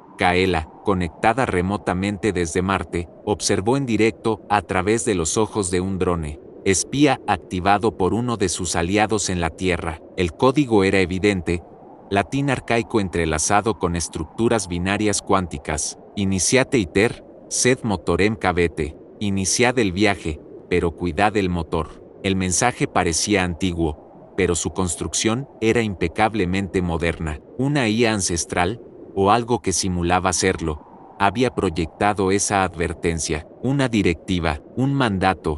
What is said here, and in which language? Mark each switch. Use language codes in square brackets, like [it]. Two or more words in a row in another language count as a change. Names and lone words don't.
[es] Kaela, conectada remotamente desde Marte, observó en directo a través de los ojos de un drone espía activado por uno de sus aliados en la Tierra. El código era evidente, latín arcaico entrelazado con estructuras binarias cuánticas. [la] Iniciate iter, sed motorem cavete. [es] Iniciad el viaje, pero cuidad el motor. El mensaje parecía antiguo, pero su construcción era impecablemente moderna. Una IA ancestral, o algo que simulaba serlo, había proyectado esa advertencia, una directiva, un mandato.